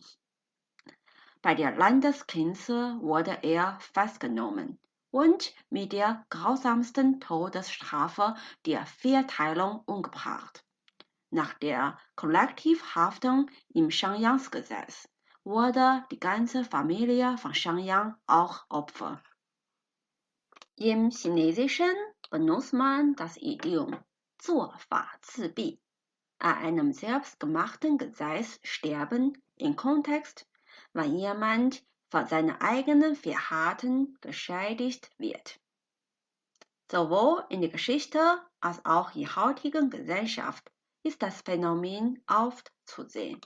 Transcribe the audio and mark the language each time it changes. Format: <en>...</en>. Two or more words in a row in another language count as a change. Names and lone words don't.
<de>Bei der Landesgrenze wurde er festgenommen und mit der grausamsten Todesstrafe der Vierteilung umgebracht. Nach der Kollektivhaftung im Shang-Yang-Gesetz wurde die ganze Familie von Shang Yang auch Opfer. Im Chinesischen benutzt man das Idiom</de> <zh>做法自毙,</zh> <de>an einem selbstgemachten Gesetz sterben im Kontext, wenn jemand von seinem eigenen Verhalten geschädigt wird. Sowohl in der Geschichte als auch in der heutigen Gesellschaft ist das Phänomen oft zu sehen.</de>